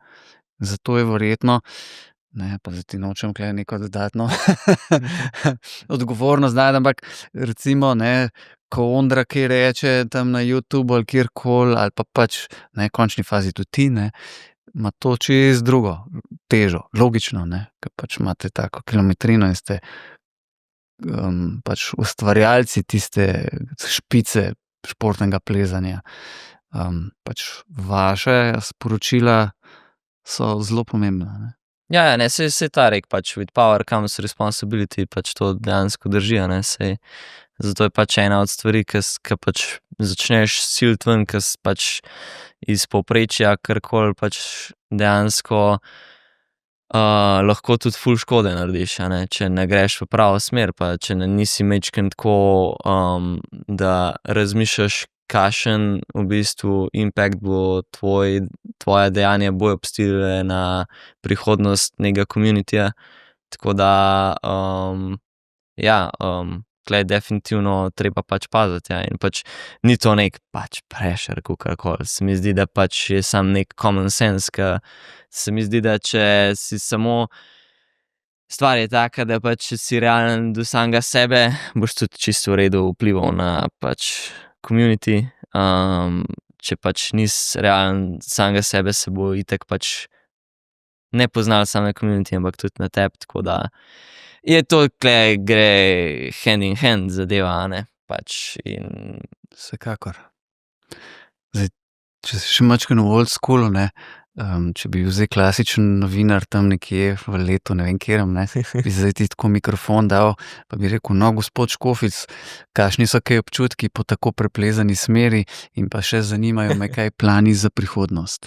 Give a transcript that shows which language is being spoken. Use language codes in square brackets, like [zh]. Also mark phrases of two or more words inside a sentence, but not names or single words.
[sl] Zato je verjetno, ne, pa zdaj ti nočem tule neko dodatno odgovornost dati, ampak recimo, ne, ko Ondra kaj reče tam na YouTubu ali kjerkoli, ali pa pač, ne, v končni fazi tudi ti, ne, ima to čisto drugo težo, logično, ne, ker pač imate tako kilometrino in ste pač ustvarjalci tiste špice športnega plezanja. Pač vaša sporočila so zelo pomembna, ne. Ja, ne, saj ta rek pač, [en] with power comes responsibility, [sl] pač to dejansko drži, a ne, saj zato je pač ena od stvari, ke pač začneš siliti ven, ke pač iz povprečja karkoli pač dejansko lahko tudi ful škode narediš, a ne, če ne greš v pravo smer, pa če nisi majčkeno tako, da razmišljaš, kakšen v bistvu impact bo tvoja dejanja bojo pustile na prihodnost nekega communityja. Tako da, ja, tule je definitivno treba pač paziti, ja, in pač ni to nek pač pressure, kakorkoli. Se mi zdi, da pač je samo nek [en] common sense, [sl] ke se mi zdi, da če si samo stvar je taka, da pač če si realen do samega sebe, boš tudi čisto v redu vplival na pač community. Če pač nisi realen samega sebe, se bo itak pač ne poznalo samo na community, ampak tudi na tebi, tako da je to tule gre [en] hand in hand [sl] zadeva, a ne, pač in Vsekakor. Zdaj, če si še majčkeno v [en] old schoolu, [sl] ne, če bi bil zdaj klasičen novinar tam nekje v letu, ne vem katerem, ne, bi zdaj ti tako mikrofon dal, pa bi rekel: "No, gospod Škofic, kakšni so kaj občutki po tako preplezani smeri in pa še zanimajo me kaj plani za prihodnost?"